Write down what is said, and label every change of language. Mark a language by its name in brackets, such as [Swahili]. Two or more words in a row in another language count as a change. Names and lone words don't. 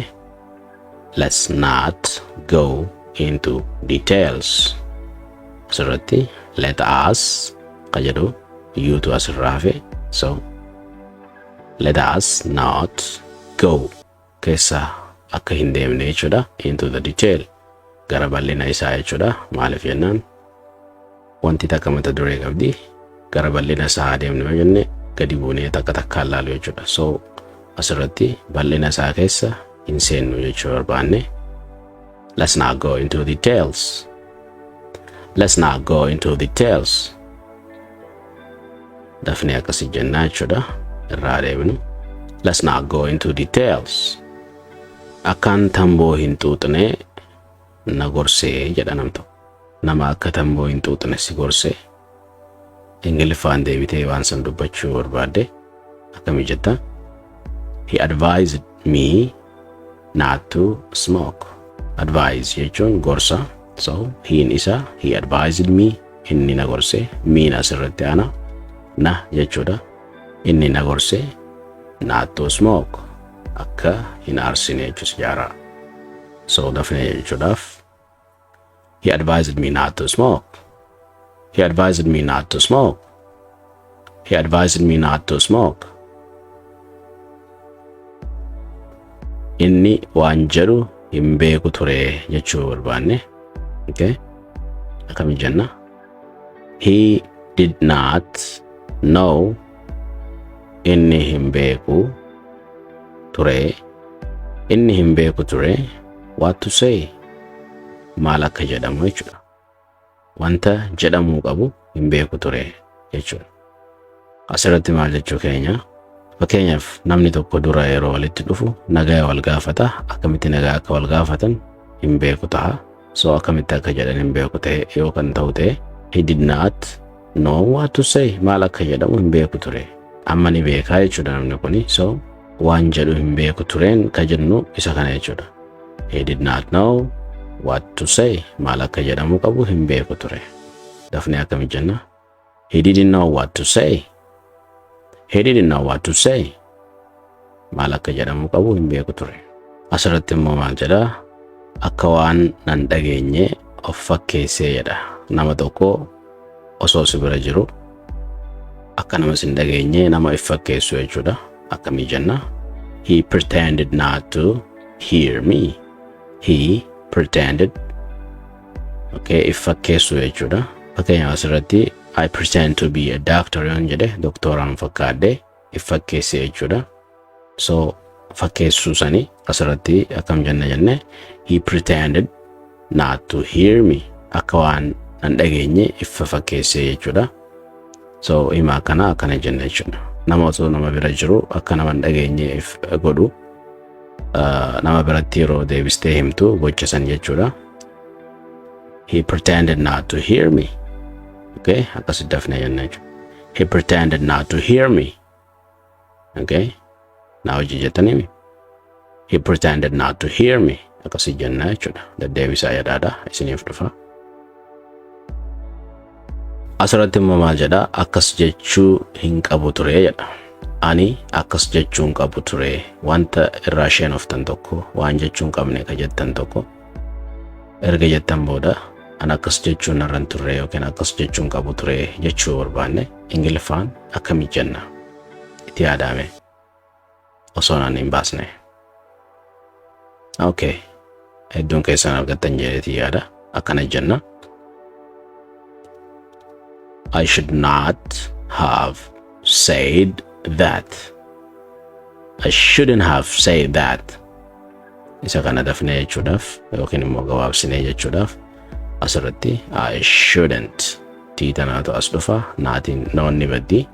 [English] Let's not go into details. [Oromo] Asirratti [English] let us [Oromo] ka jedhu yuutu asirraa hafe. So [English] let us not go [Oromo] keessa akka hin deemne jechuudha [English] into the detail [Oromo] gara bal'ina isaa jechuudha. Maaliif jennaan wanti takka mata duree qabdi gara bal'ina isaa deemne jenne gadi buunee takka takkaan laalu jechuudha. So asirratti bal'ina isaa keessa hin seennu jechuu barbaanne. [English] Let's not go into details. Let's not go into details. [Oromo] Dafne akkasii jennaa jechuudha. Irraa deebinu. [English] Let's not go into details. [Oromo] Akkaan tamboo hin xuuxne na gorsee jedha namto. Nama akka tamboo hin xuuxne si gorsee. Ingiliffaan deebitee waan san dubbachuu barbaadde akkami jetta? [English] He advised me not to smoke. [Oromo] Advise jechuun gorsa. So hiin isa [English] he advised me [Oromo] inni na gorse. Miin asirratti ana na jechuudha. Inni na gorse [English] not to smoke. [Oromo] Akka hin aarsine jechuus jaaraa. [English] So [Oromo] dafne jechuudhaaf [English] he advised me not to smoke. He advised me not to smoke. He advised me not to smoke. [Oromo] Inni waan jedhu hin beeku ture jechuu barbaanne. Okay? Akkami jenna? [English] He did not know. [Oromo] Inni hin beeku ture. Inni hin beeku ture. [English] What to say? [Oromo] Maal akka jedhamu jechuudha. Wanta jedhamuu qabu hin beeku ture jechuudha. Asirratti maal jechuu keenya? Fakkeenyaaf namni tokko dura yeroo walitti dhufu nagaa wal gaafata. Akkamitti nagaa akka wal gaafatan hin beeku ta'a. So akkamitti akka jedhan hin beeku ta'e yoo kan ta'u ta'e [English] he did not know what to say. [Oromo] Maal akka jedhamu hin beeku ture. Amma ni beekaa jechuudha namni kuni. So waan jedhu hin beeku tureen ka jennu isa kana jechuudha. [English] He did not know what to say. [Oromo] Maal akka jedhamu qabu hin beeku ture. Dafne akkami jenna? [English] He didn't know what to say. He didn't know what to say. [Oromo] Maal akka jedhamu qabu hin beeku ture. Asirratti immoo maal jedha? Akka waan nan dhageenye of fakkeessee jedha. Nama tokko osoo si bira jiru akka nama sin dhageenye nama if fakkeessu jechuudha. Akkamii jenna? [English] He pretended not to hear me. He pretended, [Oromo] okay, if fakkeessu jechuudha. Fakkeenyaaf asirratti [English] I pretend to be a doctor [Oromo] yoon jedhe doktoraan fakkaadde if fakkeesse jechuudha. So fakkeessuu sanii asirratti akkam jenne [English] he pretended not to hear me. [Oromo] Akka waan nan dhageenye if fakkeesse jechuudha. So hima akkana jenna jechuudha. Nama osoo nama bira jiru akka nama hin dhageenye if godhu nama biratti yeroo deebistee himtu gocha san jechuudha. [English] He pretended not to hear me. [Oromo] Okay, akkas dafne jenna jechuudha. [English] He pretended not to hear me. Okay, [Oromo] na hojii jettanii [English] he pretended not to hear me. [Oromo] Akkas jenna jechuudha. Deddeebisaa yadaadha isiniif dhufa. Asirratti immoo maal jedha? Akkas jechuu hin qabu ture jedha. Ani akkas jechuu hin qabu ture. Wanta irraa isheen oftan tokko waan jechuu hin qabne ka jettan tokko erga jettan booda an akkas jechuu narran turre yookiin akkas jechuu hin qabu ture jechuu barbaanne Ingiliffaan akkamii jenna? Itti yaadame osoo naan hin baasne. Okay, hedduun keessan argattan jedheeti yaada. Akkana jenna. [English] I should not have said that. I shouldn't have said that. [Oromo] Isa kana dafne jechuudhaaf yookiin immoo gabaabsine jechuudhaaf asirratti [English] I shouldn't [Oromo] tiitanaatu as dhufa naatiin noonni baddi.